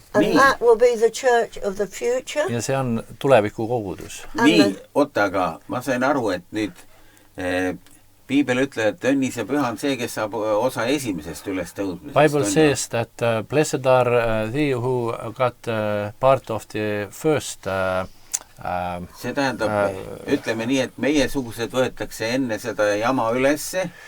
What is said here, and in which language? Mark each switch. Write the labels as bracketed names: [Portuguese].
[English] And that will be the church of the future. [Estonian] Ja see on tuleviku kogudus. Nii, oota, aga ma sain aru, et nüüd Piibel ütleb, et õnnis ja püha on see, kes saab osa esimesest üles tõusmisest. [English] Bible says that blessed are they who got part of the first [Estonian] see tähendab, ütleme nii, et meie sugused võetakse enne seda jama ülesse.